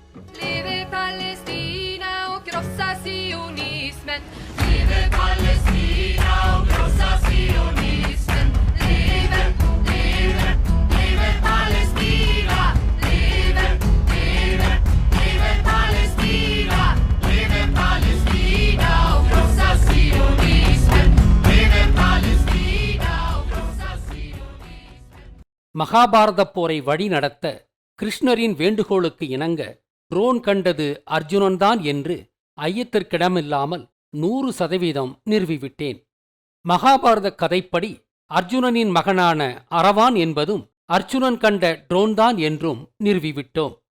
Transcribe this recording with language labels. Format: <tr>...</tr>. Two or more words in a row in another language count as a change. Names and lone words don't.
<sv>Leve Palestina och krossa sionismen. Leve Palestina och krossa sionismen. Leve, leve, leve Palestina. Leve, leve, leve Palestina. Leve Palestina och krossa sionismen. Leve Palestina och krossa sionismen.</sv> <ta>மகாபாரத போரை வழிநடத்த கிருஷ்ணரின் வேண்டுகோளுக்கு இணங்க ட்ரோன் கண்டது அர்ஜுனன்தான் என்று ஐயத்திற்கிடமில்லாமல் 100% நிறுவிவிட்டேன். மகாபாரத கதைப்படி அர்ஜுனனின் மகனான அரவான் என்பதும் அர்ஜுனன் கண்ட ட்ரோன்தான் என்றும் நிறுவிவிட்டோம்.</ta>